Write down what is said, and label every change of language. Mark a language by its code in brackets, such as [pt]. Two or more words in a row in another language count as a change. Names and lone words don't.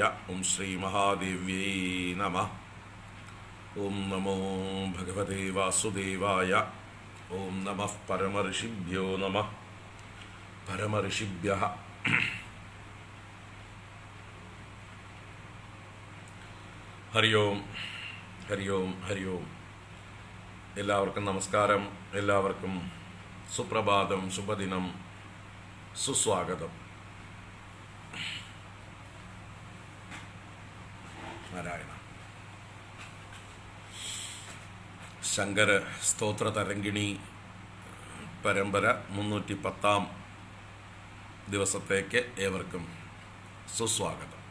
[sa] ॐ श्रीमहादेव्यै नमः. ॐ नमो भगवते वासुदेवाय. ॐ नमः परमऋषिभ्यो नमः. परमऋषिभ्यः हरि ओम हरि ओम हरि ओम. [ml] എല്ലാവർക്കും നമസ്കാരം. എല്ലാവർക്കും സുപ്രഭാതം, ശുഭദിനം, സുസ്വാഗതം. നാരായണ. ശങ്കര സ്തോത്ര തരംഗിണി പരമ്പര 310 ദിവസത്തേക്ക് ഏവർക്കും സുസ്വാഗതം.